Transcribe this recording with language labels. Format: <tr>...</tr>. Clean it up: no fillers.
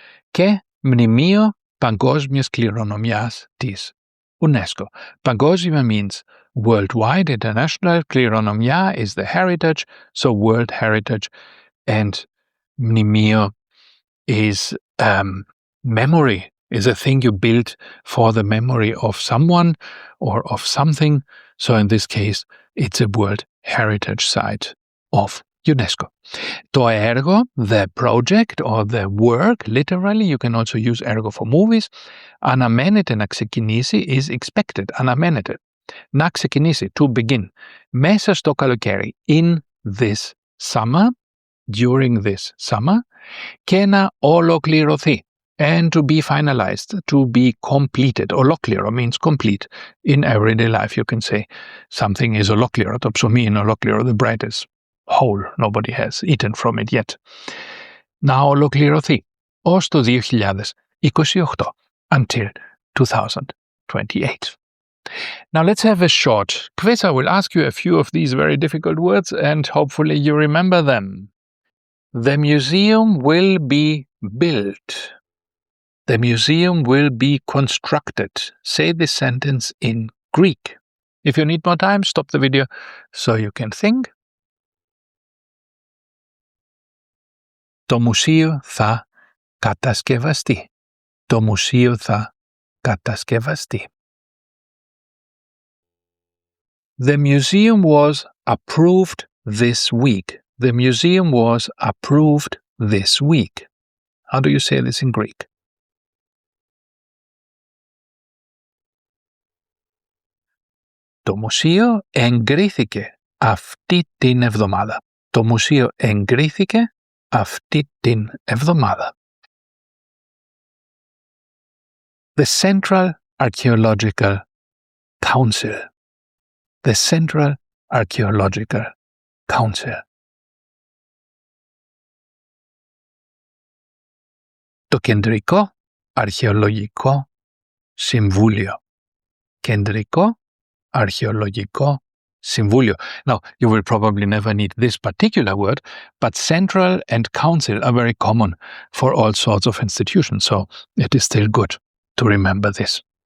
<el>Και μνημείο παγκόσμιας κληρονομιάς της UNESCO.</el> <en>Παγκόσμια means worldwide, international. Κληρονομιά is the heritage, so world heritage. And mnemio is memory, is a thing you build for the memory of someone or of something. So in this case, it's a World Heritage Site of UNESCO.</en> <el>Το έργο,</el> <en>the project or the work, literally, you can also use έργο for movies.</en> <el>Αναμένεται να ξεκινήσει</el> <en>is expected.</en> <el>Αναμένεται. Να ξεκινήσει,</el> <en>to begin.</en> <el>Μέσα στο καλοκαίρι,</el> <en>in this summer, during this summer.</en> <el>Και να ολοκληρωθεί,</el> <en>and to be finalized, to be completed. Ολόκληρο means complete. In everyday life you can say something is ολόκληρο.</en> <el>Το ψωμί είναι ολόκληρο.</el> <en>The bread is whole. Nobody has eaten from it yet.</en> <el>Να ολοκληρωθεί ως το 2028,</el> <en>until 2028. Now let's have a short quiz. I will ask you a few of these very difficult words and hopefully you remember them. The museum will be built. The museum will be constructed. Say this sentence in Greek. If you need more time, stop the video so you can think.</en> <el>Το μουσείο θα κατασκευαστεί. Το μουσείο θα κατασκευαστεί.</el> <en>The museum was approved this week. The museum was approved this week. How do you say this in Greek?</en> <el>Το μουσείο εγκρίθηκε αυτή την εβδομάδα. Το μουσείο εγκρίθηκε αυτή την εβδομάδα.</el> <en>The Central Archaeological Council. The Central Archaeological Council.</en> <el>Το Κεντρικό Αρχαιολογικό Συμβούλιο. Κεντρικό Αρχαιολογικό Συμβούλιο.</el> <en>Now, you will probably never need this particular word, but central and council are very common for all sorts of institutions, so it is still good to remember this.</en>